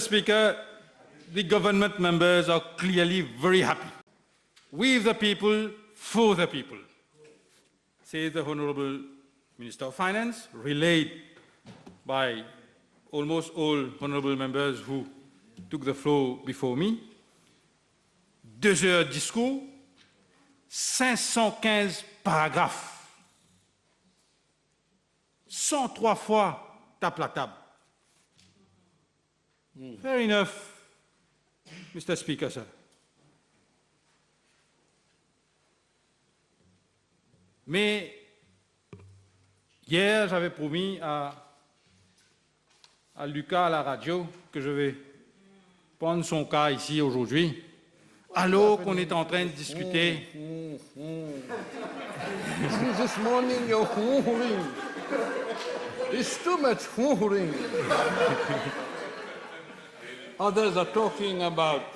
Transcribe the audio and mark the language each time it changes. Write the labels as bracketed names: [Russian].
[English] Speaker, the government members are clearly very happy. With the people, for the people, says the Honorable Minister of Finance, relayed by almost all honorable members who took the floor before me. [French] 2 heures de discours, 515 paragraphes, 103 fois tape la table. [English] Fair enough, Mr. Speaker, sir. [French] Mais hier, j'avais promis à Lucas à la radio que je vais prendre son cas ici aujourd'hui, alors qu'on est en train de discuter. [English] This morning you're hoovering. It's too much hoovering. Others are talking about...